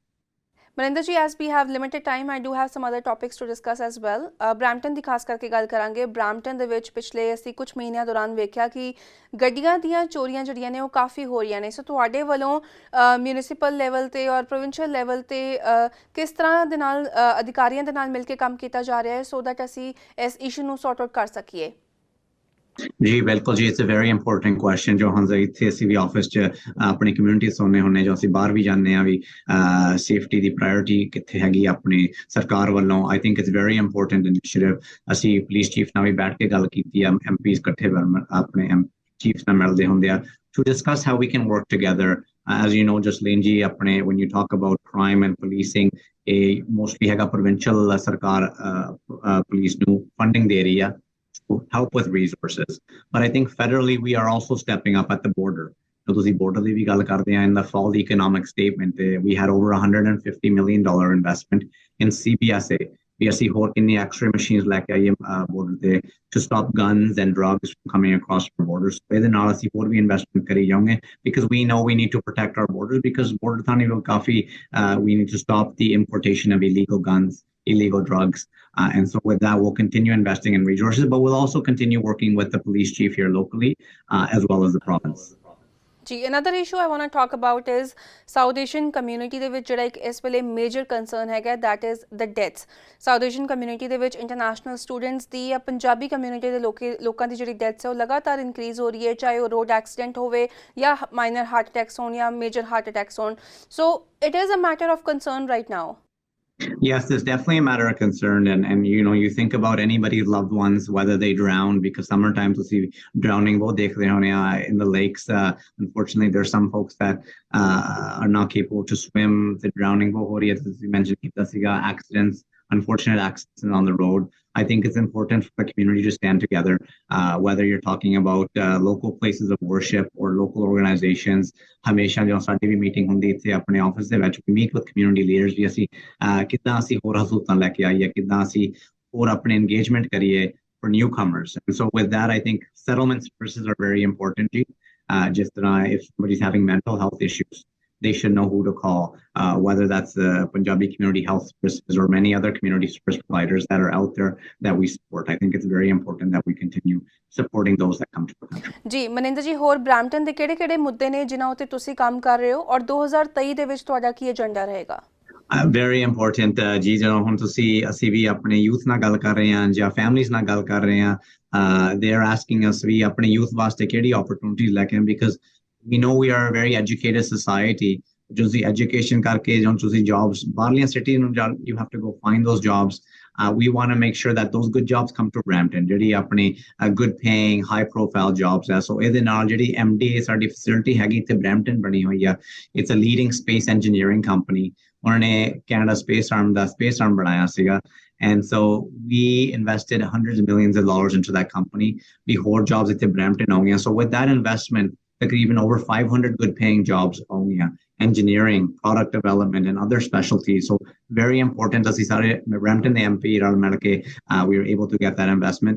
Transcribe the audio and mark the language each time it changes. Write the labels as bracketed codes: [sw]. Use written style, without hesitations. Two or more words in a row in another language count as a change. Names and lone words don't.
[en] Maninder ji, as we have limited time, I do have some other topics to discuss as well. [pa] Brampton ਦੀ ਖਾਸ ਕਰਕੇ ਗੱਲ ਕਰਾਂਗੇ Brampton ਦੇ ਵਿੱਚ ਪਿਛਲੇ ਅਸੀਂ ਕੁਝ ਮਹੀਨਿਆਂ ਦੌਰਾਨ ਵੇਖਿਆ ਕਿ ਗੱਡੀਆਂ ਦੀਆਂ ਚੋਰੀਆਂ ਜਿਹੜੀਆਂ ਨੇ ਉਹ ਕਾਫੀ ਹੋ ਰਹੀਆਂ ਨੇ ਸੋ ਤੁਹਾਡੇ ਵੱਲੋਂ [en] municipal level [pa] ਤੇ ਔਰ [en] provincial level [pa] ਤੇ ਕਿਸ ਤਰ੍ਹਾਂ ਦੇ ਨਾਲ ਅਧਿਕਾਰੀਆਂ ਦੇ ਨਾਲ ਮਿਲ ਕੇ ਕੰਮ ਕੀਤਾ ਜਾ ਰਿਹਾ ਹੈ [en] so that [pa] ਅਸੀਂ ਇਸ ਇਸ਼ੂ ਨੂੰ [en] sort out [pa] ਕਰ ਸਕੀਏ ਜੀ ਬਿਲਕੁਲ ਜੀ [en] it's a very important question [pa] ਜੋ ਹਾਂ ਇੱਥੇ ਅਸੀਂ ਵੀ ਆਫਿਸ 'ਚ ਆਪਣੀ ਕਮਿਊਨਿਟੀ ਸੁਣਨੇ ਹੁੰਨੇ ਜੋ ਅਸੀਂ ਬਾਹਰ ਵੀ ਜਾਂਦੇ ਆ ਵੀ ਸੇਫਟੀ ਦੀ ਪ੍ਰਾਇੋਰਟੀ ਕਿੱਥੇ ਹੈਗੀ ਆਪਣੀ ਸਰਕਾਰ ਵੱਲੋਂ [en] I think it's very important initiative [pa] ਅਸੀਂ [en] police chief [pa] ਨਾਲ ਵੀ ਬੈਠ ਕੇ ਗੱਲ ਕੀਤੀ ਆ ਐਮਪੀਜ਼ ਇਕੱਠੇ ਆਪਣੇ ਚੀਫ ਨਾਲ ਮਿਲਦੇ ਹੁੰਦੇ ਆ [en] to discuss how we can work together. As you know, Jasleen ji, when you talk about crime and policing, [pa] mostly ਹੈਗਾ provincial ਸਰਕਾਰ police ਨੂੰ funding ਦੇ ਰਹੀ ਆ [en] to help with resources. But I think federally, we are also stepping up at the border. So [pa] ਤੁਸੀਂ border ਦੀ ਵੀ ਗੱਲ ਕਰਦੇ ਆ [en] in the fall economic statement, we had over $150 million investment in CBSA. We see [pa] ਹੋਰ ਕਿੰਨੀ [en] X-ray machines [pa] ਲੈ ਕੇ ਆਈਏ border ਤੇ [en] to stop guns and drugs from coming across our borders. [pa] ਇਹਦੇ ਨਾਲ ਅਸੀਂ ਹੋਰ ਵੀ investment ਕਰੀ ਜਾਵਾਂਗੇ [en] because we know we need to protect our borders because [pa] border ਥਾਣੀ ਲੋਕ ਕਾਫੀ [en] we need to stop the importation of illegal guns, illegal drugs. And so with that, we'll continue investing in resources, but we'll also continue working with the police chief here locally, as well as the province. Another issue I want to talk about is South Asian community [pa] ਦੇ ਵਿੱਚ ਜਿਹੜਾ ਇੱਕ ਇਸ ਵੇਲੇ ਮੇਜਰ ਕੰਸਰਨ ਹੈਗਾ [en] that is the deaths. South Asian community [pa] ਦੇ ਵਿੱਚ [en] international students [pa] ਦੀ ਜਾਂ ਪੰਜਾਬੀ community ਦੇ ਲੋਕਾਂ ਦੀ ਜਿਹੜੀ deaths ਹੈ ਉਹ ਲਗਾਤਾਰ increase ਹੋ ਰਹੀ ਹੈ ਚਾਹੇ ਉਹ [en] road accident [pa] ਹੋਵੇ ਜਾਂ [en] minor heart attacks [pa] ਹੋਣ ਜਾਂ [en] major heart attacks [pa] ਹੋਣ. [en] So it is a matter of concern right now. Yes, there's definitely a matter of concern. And you know, you think about anybody's loved ones, whether they drown, because sometimes we'll see drowning in the lakes. Unfortunately, there are some folks that are not capable to swim. The drowning, as you mentioned, accidents, unfortunate accidents on the road. I think it's important for the community to stand together, whether you're talking about local places of worship or local organizations. [pa] ਹਮੇਸ਼ਾ ਜੋ ਸਾਡੀ ਭੀ meeting ਹੁੰਦੀ ਇੱਥੇ ਆਪਣੇ office ਦੇ ਵਿੱਚ [en] we meet with community leaders [pa] ਵੀ ਅਸੀਂ ਕਿਦਾਂ ਅਸੀਂ ਹੋਰ ਹਸੂਤਾਂ ਲੈ ਕੇ ਆਈਏ ਕਿਦਾਂ ਅਸੀਂ ਹੋਰ ਆਪਣੇ engagement ਕਰੀਏ [en] for newcomers. And so with that, I think settlement services are very important. Just if somebody's having mental health issues, they should know who to call, whether that's the Punjabi community health services or many other community service providers that are out there that we support. I think it's very important that we continue supporting those that come to the country. [pa] ਜੀ ਮਨਿੰਦਰ ਜੀ ਹੋਰ ਬ੍ਰੈਂਪਟਨ ਦੇ ਕਿਹੜੇ ਮੁੱਦੇ ਨੇ ਜਿਨ੍ਹਾਂ ਉੱਤੇ ਤੁਸੀਂ ਕੰਮ ਕਰ ਰਹੇ ਹੋ ਔਰ 2023 ਦੇ ਵਿੱਚ ਤੁਹਾਡਾ ਕੀ ਏਜੰਡਾ ਰਹੇਗਾ [en] very important [pa] ਜੀ ਜਦੋਂ ਹੁਣ ਤੁਸੀਂ ਅਸੀਂ ਵੀ ਆਪਣੇ youth ਨਾਲ ਗੱਲ ਕਰ ਰਹੇ ਹਾਂ ਜਾਂ families ਨਾਲ ਗੱਲ ਕਰ ਰਹੇ ਹਾਂ [en] they are asking us [pa] ਵੀ ਆਪਣੇ youth ਵਾਸਤੇ ਕਿਹੜੀ opportunities ਲੈ ਕੇ ਆਉਣ [en] because we know we are a very educated society. Just the education karke, jobs, barlian city, you have to go find those jobs. We want to make sure that those good jobs come to Brampton. [pa] ਜੇਹੜੀ ਆਪਣੇ [en] good paying, high profile jobs. [pa] So ਇਹਦੇ ਨਾਲ ਜਿਹੜੀ MD ਸਾਡੀ facility ਹੈਗੀ ਤੇ Brampton ਬਣੀ ਹੋਈ ਆ. [en] It's a leading space engineering company. [pa] ਉਹਨਾਂ ਨੇ Canada Space Arm ਦਾ Space Arm ਬਣਾਇਆ ਸੀਗਾ. [en] And so we invested hundreds of millions of dollars into that company. We hold jobs at Brampton. So with that investment, even over 500 good paying jobs, engineering, product development, and other specialties. So very important as Brampton the MP, we were able to get that investment.